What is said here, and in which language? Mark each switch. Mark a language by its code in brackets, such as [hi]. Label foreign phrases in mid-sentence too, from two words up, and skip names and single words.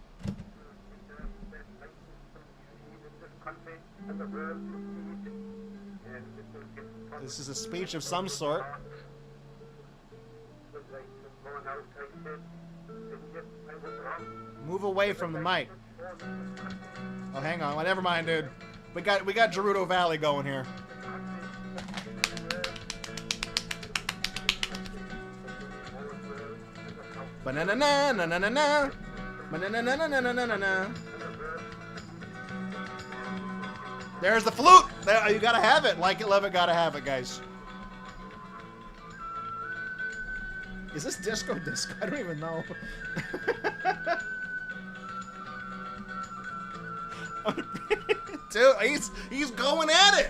[en] This is a speech of some sort. Move away from the mic. Oh, hang on. Well, never mind, dude. We got Gerudo Valley going here. Banana na na na na na. Banana na na na na na na. There's the flute. There, you gotta have it. Like it, love it, gotta have it, guys. Is this disco? I don't even know. Dude, he's going at it.